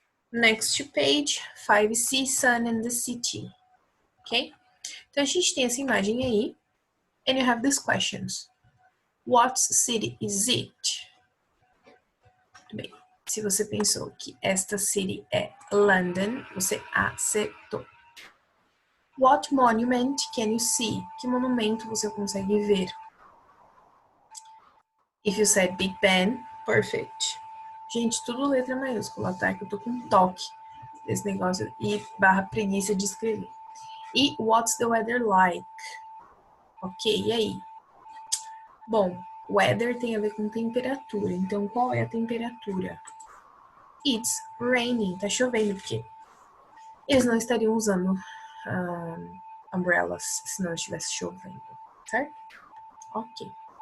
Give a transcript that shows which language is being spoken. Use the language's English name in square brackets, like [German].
[English] Next page, 5C, Sun and the City. Ok? [Portuguese] Então, a gente tem essa imagem aí. [English] And you have these questions. What city is it? [Portuguese] Muito bem. Se você pensou que esta city é London, você acertou. [English] What monument can you see? [Portuguese] Que monumento você consegue ver? [English] If you said Big Ben, perfect. [Portuguese] Gente, tudo letra maiúscula, tá? Que eu tô com toque desse negócio e barra preguiça de escrever. [English] E what's the weather like? [Portuguese] Ok, e aí? Bom, weather tem a ver com temperatura, então qual é a temperatura? [English] It's raining, [Portuguese] tá chovendo, porque eles não estariam usando umbrellas se não estivesse chovendo, certo? Ok.